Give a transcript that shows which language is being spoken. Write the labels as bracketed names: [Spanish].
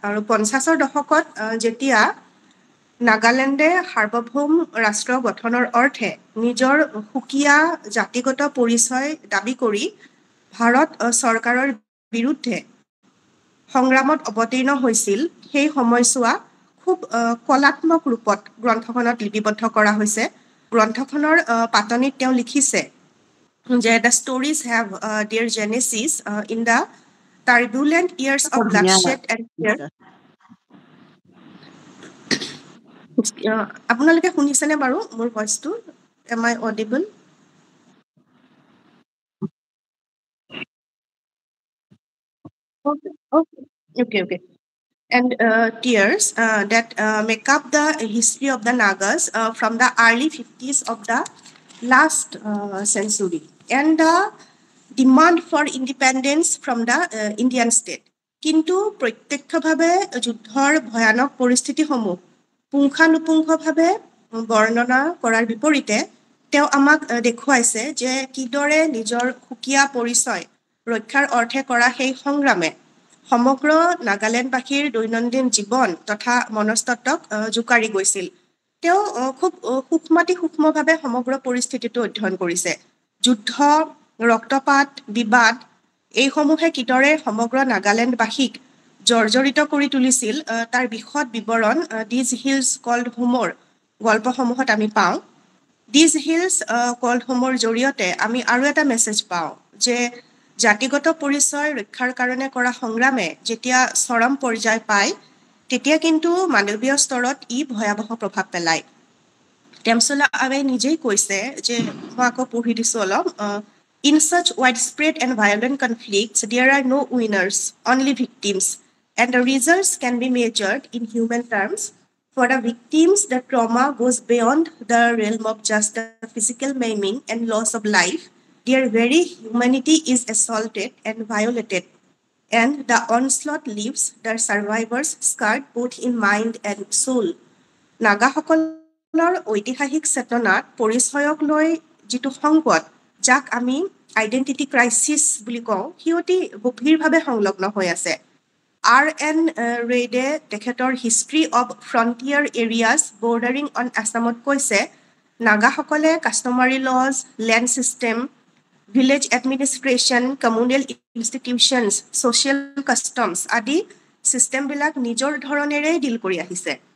[Assamese] আৰু 50ৰ দশকত যেতিয়া নাগালেণ্ডে সাৰ্বভৌম ৰাষ্ট্ৰ গঠনৰ অৰ্থে নিজৰ সুকীয়া জাতিগত পৰিচয় দাবী কৰি ভাৰত চৰকাৰৰ বিৰুদ্ধে সংগ্ৰামত অৱতীৰ্ণ হৈছিল, সেই সময়ছোৱা খুব কলাত্মক ৰূপত গ্ৰন্থখনত লিপিবদ্ধ কৰা হৈছে। গ্ৰন্থখনৰ পাতনিত তেওঁ লিখিছে যে [English] "The stories have their genesis in the turbulent years of bloodshed and fear [Assamese] আপোনালোকে শুনিছেনে বাৰু মোৰ ভইচটো? [English] Am I audible? Okay. And tears that make up the history of the Nagas from the early 50s of the last century, and the demand for independence from the Indian state. [Assamese] কিন্তু প্ৰত্যক্ষভাৱে যুদ্ধৰ ভয়ানক পৰিস্থিতিসমূহ পুংখানুপুংখভাৱে বৰ্ণনা কৰাৰ বিপৰীতে তেওঁ আমাক দেখুৱাইছে যে কিদৰে নিজৰ সুকীয়া পৰিচয় ৰক্ষাৰ অৰ্থে কৰা সেই সংগ্ৰামে সমগ্ৰ নাগালেণ্ডবাসীৰ দৈনন্দিন জীৱন তথা মনস্তত্বক জোকাৰি গৈছিল। তেওঁ খুব সূক্ষ্মভাৱে সমগ্ৰ পৰিস্থিতিটো অধ্যয়ন কৰিছে। যুদ্ধ, ৰক্তপাত, বিবাদ এইসমূহে কিদৰে সমগ্ৰ নাগালেণ্ডবাসীক জৰ্জৰিত কৰি তুলিছিল তাৰ বিশদ বিৱৰণ দিজ হিলছ কল্ড হোমৰ গল্পসমূহত আমি পাওঁ। দিজ হিলছ কল্ড হোমৰ জৰিয়তে আমি আৰু এটা মেছেজ পাওঁ যে জাতিগত পৰিচয় ৰক্ষাৰ কাৰণে কৰা সংগ্ৰামে যেতিয়া চৰম পৰ্যায় পায় তেতিয়া কিন্তু মানৱীয় স্তৰত ই ভয়াৱহ প্ৰভাৱ পেলায়। টেমচোলা আৱে নিজেই কৈছে যে মই আকৌ পঢ়ি দিছোঁ অলপ। [English] In such widespread and violent conflicts, there are no winners, only victims, and the results can be measured in human terms. For the victims, the trauma goes beyond the realm of just the physical maiming and loss of life. Their very humanity is assaulted and violated, and the onslaught leaves the survivors scarred both in mind and soul. [Assamese] নাগাসকলৰ ঐতিহাসিক চেতনাত পৰিচয়ক লৈ যিটো সংকট, যাক আমি identity crisis বুলি কওঁ, সি অতি গভীৰভাৱে সংলগ্ন হৈ আছে। R.N. ৰেইডে তেখেতৰ history of frontier areas bordering on আছামত কৈছে, নাগাসকলে কাষ্টমাৰী lodge, land system, village administration, communal institutions, social customs আদি ছিষ্টেমবিলাক নিজৰ ধৰণেৰে ডিল কৰি আহিছে।